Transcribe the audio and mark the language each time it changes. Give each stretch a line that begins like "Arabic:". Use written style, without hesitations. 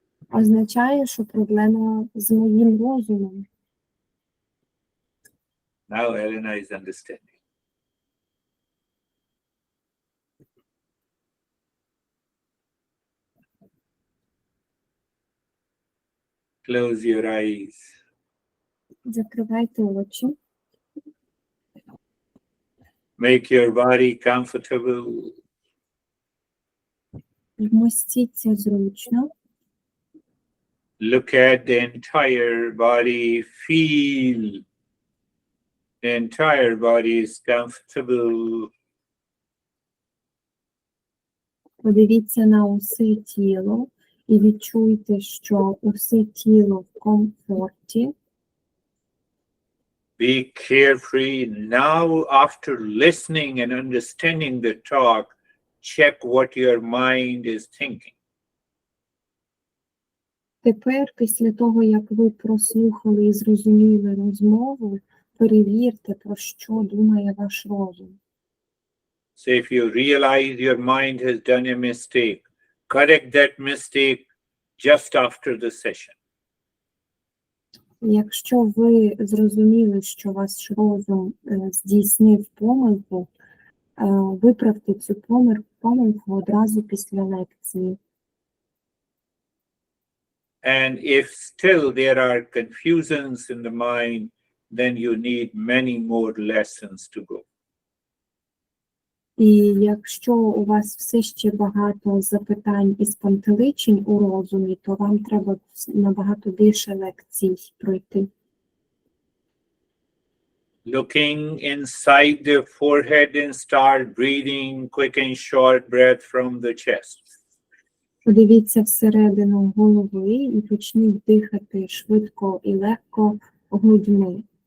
Ukrainian: Означає, що проблема з моїм розумом.
English: Now Elena is understanding. Close your eyes.
Ukrainian: Закривайте очі.
English: Make your body comfortable.
Ukrainian: Вмостіться зручно.
English: Look at the entire body. Feel the entire body is comfortable.
Ukrainian: Подивіться на усе тіло і відчуйте, що усе тіло в комфорті.
English: Be carefree. Now, after listening and understanding the talk, check what your mind is thinking.
Ukrainian: Тепер, після того, як ви прослухали і зрозуміли розмову, перевірте, про що думає ваш розум.
English: So if you realize your mind has done a mistake, correct that mistake just after the session.
Ukrainian: Якщо ви зрозуміли, що ваш розум здійснив помилку, виправте цю помилку одразу після лекції.
English: And if still there are confusions in the mind, then you need many more lessons to go.
Ukrainian: І якщо у вас все ще багато запитань і спантеличень у розумі, то вам треба набагато більше лекцій пройти.
English: Looking inside the forehead and start breathing quick and short breath from the chest.
Ukrainian: Подивіться всередину голови і почніть дихати швидко і легко грудьми.